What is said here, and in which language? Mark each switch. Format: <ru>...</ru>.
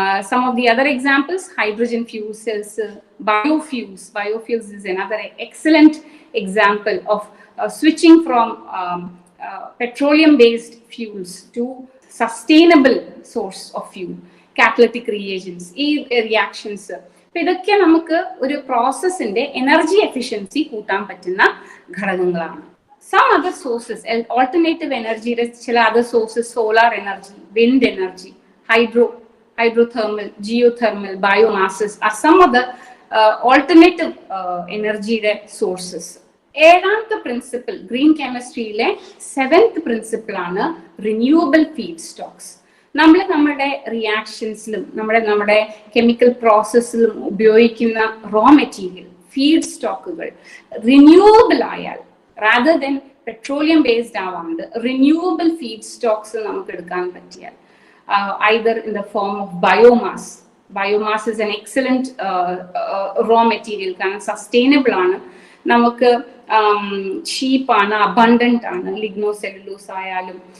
<en>Some of the other examples, hydrogen fuel cells, biofuels. Biofuels is another excellent example of switching from petroleum-based fuels to sustainable source of fuel, catalytic reagents, reactions.</en> <ml>ഇതൊക്കെ നമുക്ക് ഒരു പ്രോസസ്സിന്റെ energy efficiency കൂട്ടാൻ പറ്റുന്ന ഘടകങ്ങളാണ്.</ml> <en>Some other sources, alternative energy,</en> <ml>ചില</ml> <en>other sources, solar energy, wind energy, hydrothermal, geothermal, biomasses are some of the alternative energy sources.</en> <ml>ഏഴാമത്തെ principle green കെമിസ്ട്രിയിലെ 7th principle ആണ് renewable feed Stokes. നമ്മുടെ റിയാക്ഷൻസിലും നമ്മുടെ കെമിക്കൽ പ്രോസസ്സിലും ഉപയോഗിക്കുന്ന raw material, feed സ്റ്റോക്കുകൾ renewable ആയാൽ,</ml> <en>rather than petroleum based</en> <ml>ആവാണ്ട് renewable feedstocks നമുക്ക് എടുക്കാൻ പറ്റിയാൽ,</ml> <en>either in the form of biomass. Biomass is an excellent raw material,</en> <ml>കാരണം</ml> <en>sustainable ആണ്, നമുക്ക് cheap ആണ്, abundant ആണ്, ലിഗ്നോസെല്ലുലോസ് ആയാലും.</en>